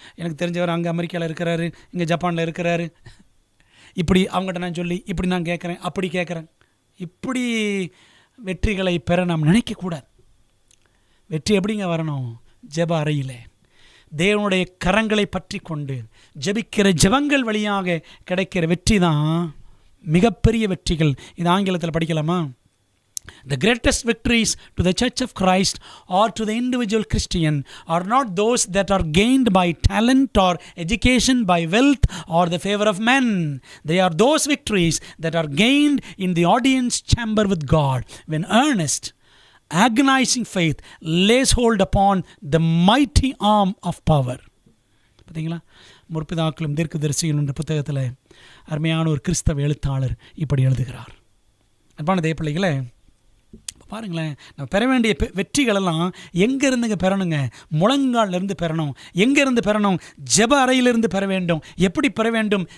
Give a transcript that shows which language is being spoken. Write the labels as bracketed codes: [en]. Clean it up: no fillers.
[ta] எனக்கு தெரிஞ்சவர் அங்கே அமெரிக்காவில் இருக்கிறாரு, இங்கே ஜப்பானில் இருக்கிறாரு, இப்படி அவங்ககிட்ட நான் சொல்லி இப்படி நான் கேட்குறேன், அப்படி கேட்குறேன், இப்படி வெற்றிகளை பெற நாம் நினைக்கக்கூடாது. வெற்றி எப்படிங்க வரணும்? ஜெப அறையில் தேவனுடைய கரங்களை பற்றி கொண்டு ஜெபிக்கிற ஜெபங்கள் வழியாக கிடைக்கிற வெற்றி தான் மிகப்பெரிய வெற்றிகள். இது ஆங்கிலத்தில் படிக்கலாமா? [en] The greatest victories to the Church of Christ or to the individual Christian are not those that are gained by talent or education, by wealth or the favor of men. They are those victories that are gained in the audience chamber with God, when earnest, agonizing faith lays hold upon the mighty arm of power. [ta] பார்த்தீங்களா? முற்பிதாக்களும் தீர்க்கதரிசிகள் என்ற புத்தகத்தில் அருமையான ஒரு கிறிஸ்தவ எழுத்தாளர் இப்படி எழுதுகிறார். அன்பான தேவ பிள்ளைகளே, பாருங்களேன், நம்ம பெற வேண்டிய வெற்றிகளெல்லாம் எங்கேருந்துங்க பெறணுங்க? முழங்காலிருந்து பெறணும். எங்கேருந்து பெறணும்? ஜெப அறையிலிருந்து பெற வேண்டும். எப்படி பெற வேண்டும்?